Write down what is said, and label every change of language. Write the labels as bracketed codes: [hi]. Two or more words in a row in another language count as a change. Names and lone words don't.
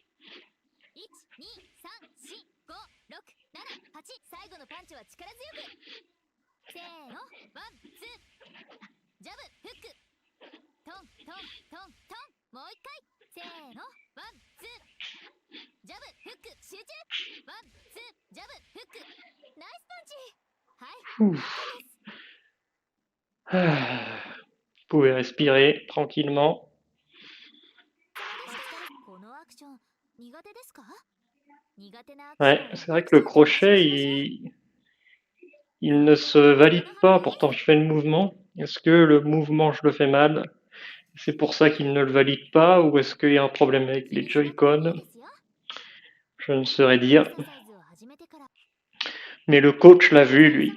[ja] 123456788 最後のパンチは力強くせーのワンツージャブフックトントントントンもう一回せーのワンツージャブフック集中ワンツージャブフックナイスパンチはい [fr] Ouf. Vous pouvez respirer tranquillement. [ja] このアクション苦手ですか苦手なアクション [fr] Ouais, c'est vrai que le crochet, il ne se valide pas, pourtant je fais le mouvement. Est-ce que le mouvement, je le fais mal? C'est pour ça qu'il ne le valide pas, ou est-ce qu'il y a un problème avec les Joy-Con? Je ne saurais dire. Mais le coach l'a vu, lui.